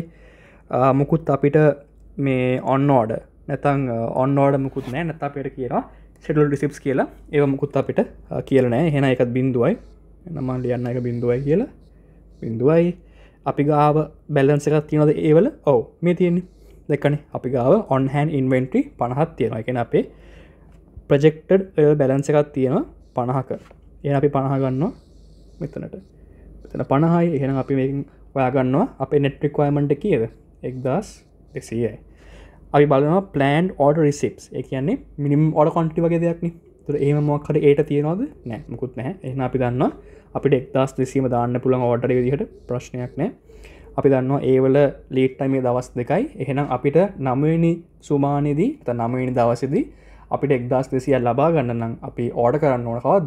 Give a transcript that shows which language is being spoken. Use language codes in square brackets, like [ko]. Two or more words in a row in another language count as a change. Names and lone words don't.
[si] මුකුත් අපිට මේ [en] on order [si] නැත්නම් [en] on order [si] මුකුත් නැහැ. නැත්නම් අපිට කියනවා [en] scheduled receipts [si] කියලා. ඒව මුකුත් අපිට කියලා නැහැ. එහෙනම් ඒකත් බිඳුවයි. එහෙනම් මම ලියන්න එක බිඳුවයි කියලා. බිඳුවයි. අපි ගාව බැලන්ස් එකක් තියෙනවද ඒ වල? ඔව් මේ තියෙන්නේ. දැක්කනේ අපි ගාව [en] on hand inventory [si] 50ක් තියෙනවා. ඒ කියන්නේ අපේ [en] projected balance [si] එකක් තියෙනවා 50ක. එහෙනම් අපි 50 ගන්නවා මෙතනට. මෙතන 50යි. එහෙනම් අපි මේකෙන් හොයා ගන්නවා අපේ [en] net requirement [si] එක කීයද? 1200යි. අපි බලනවා [en] planned order receipts. [si] ඒ කියන්නේ [en] minimum order quantity [si] වගේ දෙයක් නේ. ඒතර එහෙම මොකක් හරි ඒට තියෙනවද? නැහැ. මුකුත් නැහැ. එහෙනම් අපි දන්නවා අපිට 1200ම දාන්න පුළුවන් ඕඩර් එක විදිහට ප්‍රශ්නයක් නැහැ. අපි දන්නවා ඒ වල [en] lead time [si] එක දවස් 2යි. එහෙනම් අපිට 9 වෙනි සුමානේදී නැත්නම් 9 වෙනි දවසේදී අපිට 1200 ලබා ගන්න නම් අපි ඕඩර් කරන්න ඕන කවද්ද?